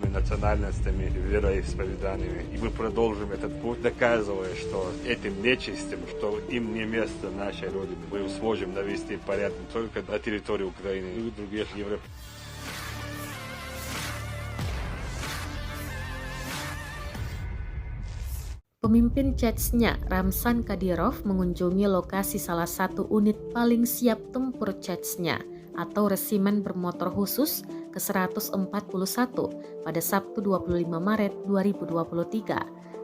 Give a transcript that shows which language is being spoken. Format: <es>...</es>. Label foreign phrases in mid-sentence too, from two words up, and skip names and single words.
<ru>национальностями, вероисповеданиями. И мы продолжим этот путь, доказывая, что этим нечистым, что им не место в нашей родине. Мы сможем навести порядок не только на территории Украины, но и других европейских.</ru> <id>Pemimpin Chechnya, Ramzan Kadyrov, mengunjungi lokasi salah satu unit paling siap tempur Chechnya atau resimen bermotor khusus ke-141 pada Sabtu 25 Maret 2023.</id>